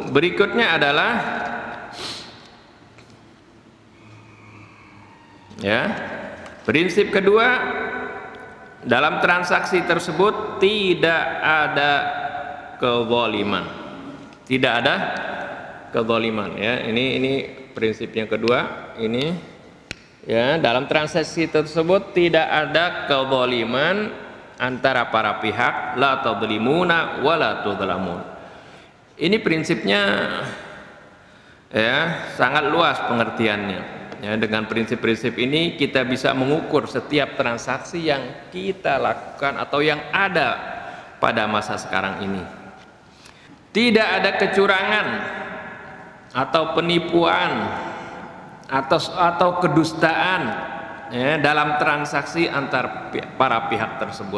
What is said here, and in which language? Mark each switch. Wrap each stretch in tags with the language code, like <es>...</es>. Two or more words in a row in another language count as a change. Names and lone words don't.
<id>Berikutnya adalah, ya, prinsip kedua, dalam transaksi tersebut tidak ada kezaliman. Tidak ada kezaliman, ya. Ini prinsip yang kedua. Ini, ya, dalam transaksi tersebut tidak ada kezaliman antara para pihak.</id> <ar>La tadlimuna wa la tudlamun.</ar> <id>Ini prinsipnya, ya, sangat luas pengertiannya. Ya, dengan prinsip-prinsip ini kita bisa mengukur setiap transaksi yang kita lakukan atau yang ada pada masa sekarang ini. Tidak ada kecurangan atau penipuan atau kedustaan, ya, dalam transaksi antar para pihak tersebut.</id>